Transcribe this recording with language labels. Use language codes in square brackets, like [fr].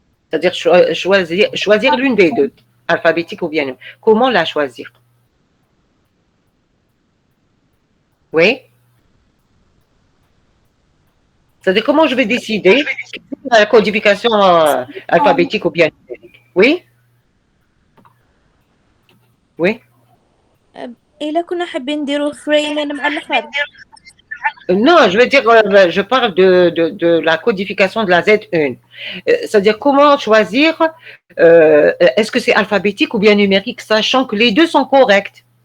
[fr] C'est-à-dire choisir l'une des deux, alphabétique ou bien numérique. Comment la choisir? Oui? C'est-à-dire comment je vais décider la codification alphabétique ou bien numérique? Oui? Oui? [ar] إلا كنا حابين نديرو فريمين مع الآخر. [fr] Non, je veux dire, je parle de la codification de la Z1. C'est-à-dire comment choisir, est-ce que c'est alphabétique ou bien numérique, sachant que les deux sont corrects.